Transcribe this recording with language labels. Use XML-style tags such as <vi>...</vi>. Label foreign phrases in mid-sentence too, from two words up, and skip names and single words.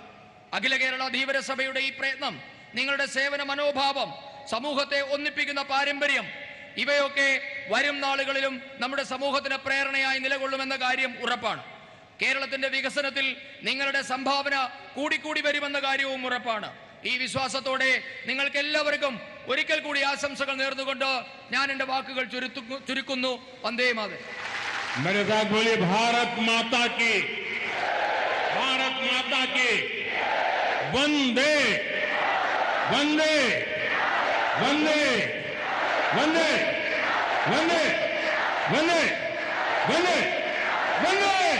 <ml>അഖില കേരള ധീവരസഭയുടെ ഈ പ്രയത്നം, നിങ്ങളുടെ സേവന മനോഭാവം, സമൂഹത്തെ ഒന്നിപ്പിക്കുന്ന പാരമ്പര്യം, ഇവയൊക്കെ വരും നാളുകളിലും നമ്മുടെ സമൂഹത്തിന് പ്രേരണയായി നിലകൊള്ളുമെന്ന കാര്യം ഉറപ്പാണ്. കേരളത്തിന്റെ വികസനത്തിൽ നിങ്ങളുടെ സംഭാവന കൂടിക്കൂടി വരുമെന്ന കാര്യവും ഉറപ്പാണ്. ഈ വിശ്വാസത്തോടെ നിങ്ങൾക്ക് എല്ലാവർക്കും ഒരിക്കൽ കൂടി ആശംസകൾ നേർന്നുകൊണ്ട് ഞാൻ എന്റെ വാക്കുകൾ ചുരുക്കുന്നു.</ml> <sa>वन्दे मातरम्.</sa> <hi>मेरे साथ बोलिए भारत माता की, भारत माता की, वंदे वंदे वंदे वंदे वंदे वंदे वंदे वंदे।</hi>